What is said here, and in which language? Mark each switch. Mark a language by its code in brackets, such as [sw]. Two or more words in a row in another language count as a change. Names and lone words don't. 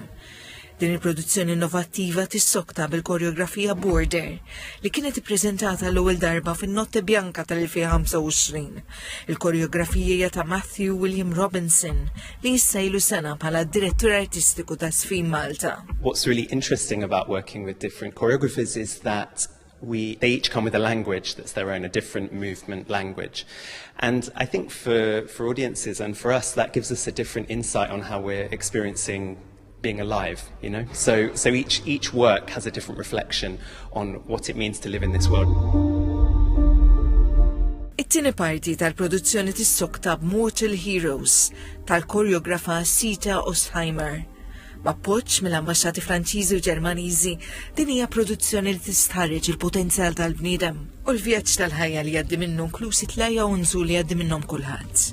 [mt] Din il-produzzjoni innovattiva tissokta bil-koreografija Border li kienet ippreżentata l-ewwel darba fin-Notte Bjanka tal-2025. Il-koreografija ta' Matthew William Robinson li issa ilu sena bħala direttur artistiku ta' Sfi Malta. [en] What's really interesting about working with different choreographers is that they each come with a language that's their own, a different movement language. And I think for audiences and for us, that gives us a different insight on how we're experiencing being alive, you know? So each work has a different reflection on what it means to live in this world. [mt] It-tieni parti tal-produzzjoni tissokta b'Mortal Heroes tal-koreografa Sita Ostheimer. B'appoġġ mill-ambaxxati Franċiżi u Ġermaniżi, din hija produzzjoni li tistħarreġ il-potenzjal tal-bniedem u l-vjaġġ tal-ħajja li jgħaddi minnu inklusi tlajja u nżul li jgħaddi minnhom kulħadd.